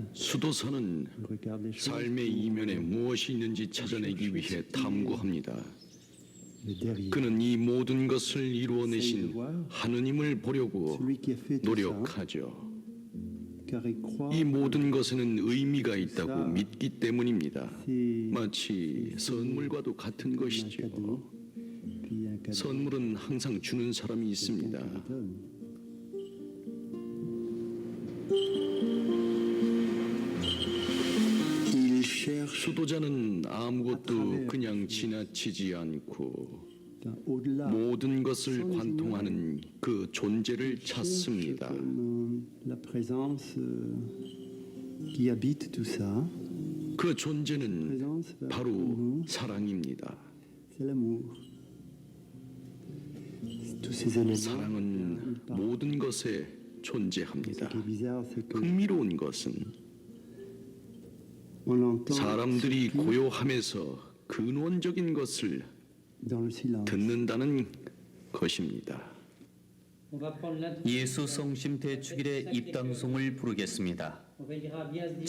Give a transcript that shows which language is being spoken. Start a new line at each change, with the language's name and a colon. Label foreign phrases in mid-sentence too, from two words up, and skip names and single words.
Korean: 수도사는
French: regarde les choses.
Korean: 삶의 이면에 무엇이 있는지 찾아내기 위해 탐구합니다.
French: Le derrière.
Korean: 그는 이 모든 것을 이루어내신 하느님을 보려고
French: Celui qui a fait tout ça,
Korean: 노력하죠.
French: car il croit
Korean: 이 모든 것에는 의미가 있다고 믿기 때문입니다.
French: c'est
Korean: 마치 선물과도 같은
French: un
Korean: 것이죠.
French: cadeau, puis un cadeau
Korean: 선물은 항상 주는 사람이
French: quelqu'un
Korean: 있습니다.
French: qui le donne. Il cherche
Korean: 수도자는 아무것도 그냥 지나치지 않고
French: au-delà.
Korean: 모든 것을 관통하는 그 존재를 찾습니다.
French: Comme, la présence qui habite tout ça,
Korean: 그 존재는
French: présence
Korean: 바로 사랑입니다.
French: c'est l'amour. Tous ces éléments.
Korean: 사랑은 모든 것에
French: Ce
Korean: 존재합니다.
French: qui est bizarre, c'est que
Korean: 흥미로운 것은
French: on l'entend
Korean: 사람들이 고요함에서 근원적인 것을
French: dans le silence.
Korean: 듣는다는 것입니다.
French: On va prendre l'introduction.
Korean: 예수 성심 대축일의 입당송을 부르겠습니다.
French: On veillera bien à se dire